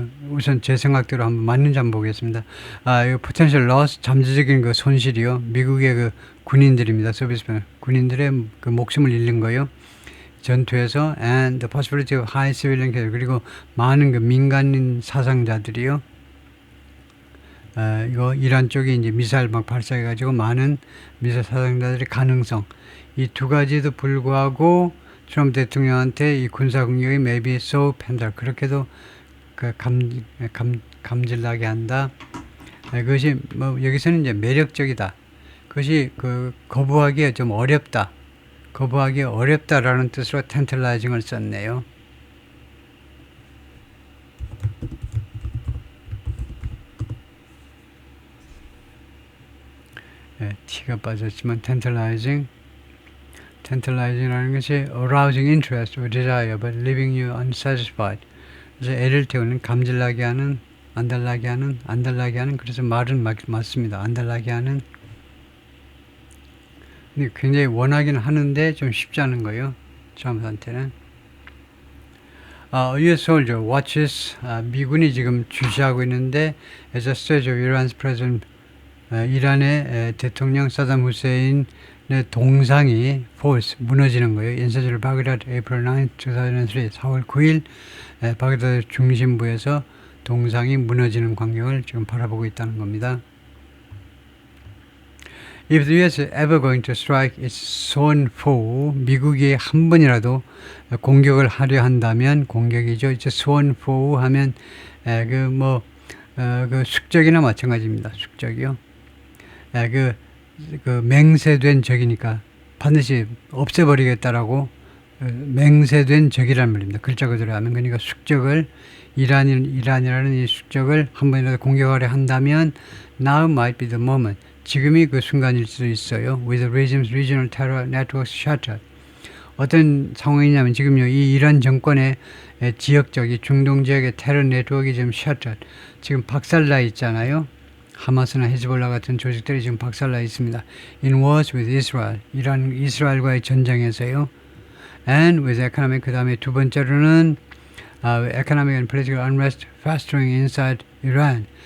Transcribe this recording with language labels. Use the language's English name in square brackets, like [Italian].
[Korean] 우선 제 생각대로 한번 맞는지 한번 보겠습니다. 이거 [English] potential loss, [Korean] 잠재적인 그 손실이요. 미국의 그 군인들입니다. 서비스면 군인들의 그 목숨을 잃는 거요. 전투에서 [English] and the possibility of high civilian casualty [Korean] 그리고 많은 그 민간인 사상자들이요. 이거 이란 쪽이 이제 미사일 막 발사해가지고 많은 미사일 사상자들의 가능성 이 두 가지도 불구하고 트럼프 대통령한테 이 군사 공격이 [English] maybe so painful [Korean] 그렇게도 그 감질나게 한다. 그것이 뭐 여기서는 이제 매력적이다. 그것이 그 거부하기에 좀 어렵다. 거부하기 어렵다라는 뜻으로 tantalizing을 썼네요. T가 빠졌지만 [English] tantalizing이라는 것이 arousing interest or desire but leaving you unsatisfied. [Korean] 그래서 애를 태우는, 감질나게 하는, 안달나게 하는, 안달나게 하는. 그래서 말은 맞습니다. 안달나게 하는. 근데 굉장히 원하긴 하는데 좀 쉽지 않은 거예요. 트럼프한테는. [English] US soldier watches. [Korean] 미군이 지금 주시하고 있는데 [English] as a stage of Iran's president. [Korean] 이란의 대통령 사담 후세인의 동상이 falls, 무너지는 거예요. 인사주를 바그다드 April 9, 2003, 4월 9일 바그다드 중심부에서 동상이 무너지는 광경을 지금 바라보고 있다는 겁니다. [English] If the US is ever going to strike its sworn foe, [Korean] 미국이 한 번이라도 공격을 하려 한다면, 공격이죠. 이제 sworn foe 하면 그 숙적이나 마찬가지입니다. 숙적이요. 그 맹세된 적이니까 반드시 없애버리겠다라고 맹세된 적이라는 말입니다. 글자 그대로 하면. 그러니까 숙적을, 이란이라는 이 숙적을 한 번이라도 공격하려 한다면 [English] now might be the moment. [Korean] 지금이 그 순간일 수도 있어요. [English] With the regime's regional terror networks shattered. [Korean] 어떤 상황이냐면 지금요, 이 이란 정권의 지역적인 중동 지역의 테러 네트워크가 지금 shattered. 지금 박살나 있잖아요. 하마스나 헤즈볼라 같은 조직들이 지금 박살나 있습니다. [English] In wars with Israel. [Korean] 이스라엘과의 전쟁에서요. [English] And with economic. [Korean] 그 다음에 두 번째로는 [English] economic and political unrest festering inside Iran.